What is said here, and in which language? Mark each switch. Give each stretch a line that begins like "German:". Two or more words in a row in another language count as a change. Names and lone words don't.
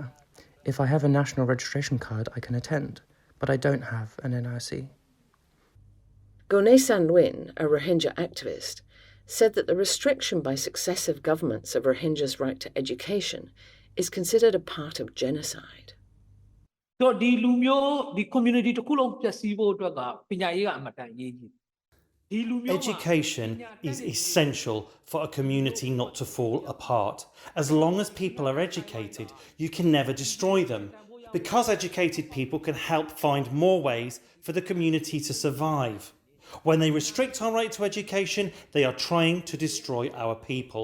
English: If I have a national registration card, I can attend, but I don't have an NRC. Rakhine Student Union, a Rohingya activist, said that the restriction by successive governments of Rohingya's right to education is considered a part of genocide.
Burmese: တော့ဒီလူမျိုးဒီ community တစ်ခုလုံးပျက်စီးဖို့အတွက်ကပညာရေးကအမတန်အရေးကြီး
English: Education is essential for a community not to fall apart. As long as people are educated, you can never destroy them. Because educated people can help find more ways for the community to survive. When they restrict our right to education, they are trying to destroy our people.